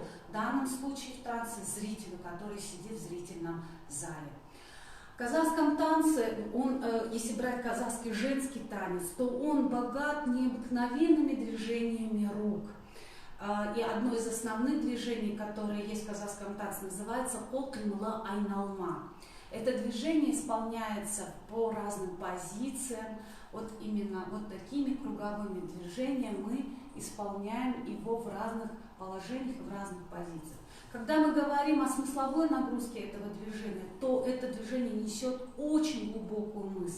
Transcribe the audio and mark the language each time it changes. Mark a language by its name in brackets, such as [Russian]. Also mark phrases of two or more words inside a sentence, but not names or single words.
[Russian] В данном случае в танце зрителю, который сидит в зрительном зале. В казахском танце, если брать казахский женский танец, то он богат необыкновенными движениями рук. И одно из основных движений, которое есть в казахском танце, называется «Кол кыймылы айналма». Это движение исполняется по разным позициям. Вот именно вот такими круговыми движениями мы исполняем его в разных положениях, в разных позициях. Когда мы говорим о смысловой нагрузке этого движения, то это движение несет очень глубокую мысль.